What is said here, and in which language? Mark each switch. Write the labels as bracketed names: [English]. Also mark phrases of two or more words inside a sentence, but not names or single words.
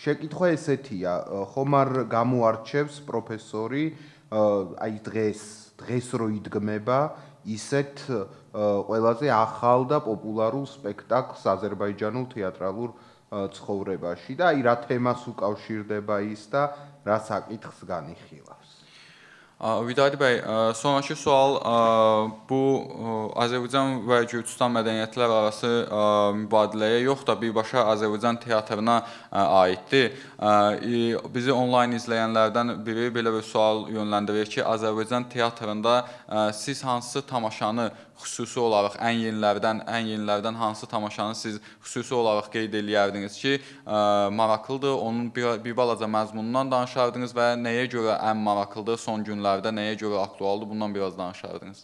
[Georgian] შეკითხვა ესეთია, ხომ არ გამოარჩევს პროფესორი აი დღეს რო იდგმება ისეთ ყველაზე ახალ და პოპულარულ სპექტაკლს აზერბაიჯანულ თეატრალურ ცხოვრებაში და აი რა თემას უკავშირდება ის და რა საკითხს განიხილავს. [Azerbaijani] Vidadi Bey, sonraki sual bu Azərbaycan və Gürcüstan mədəniyyətləri arası mübadiləyə yox da birbaşa Azərbaycan teatrına aiddir. Bizi onlayn izləyənlərdən biri belə bir sual yönləndirir ki, Azərbaycan teatrında siz hansı tamaşanı xüsusi olaraq ən yenilərdən hansı tamaşanı siz xüsusi olaraq qeyd eləyərdiniz ki, maraqlıdır, onun bir balaca məzmunundan danışardınız və nəyə görə ən maraqlıdır son günlərdə, nəyə görə aktualdır, bundan biraz danışardınız.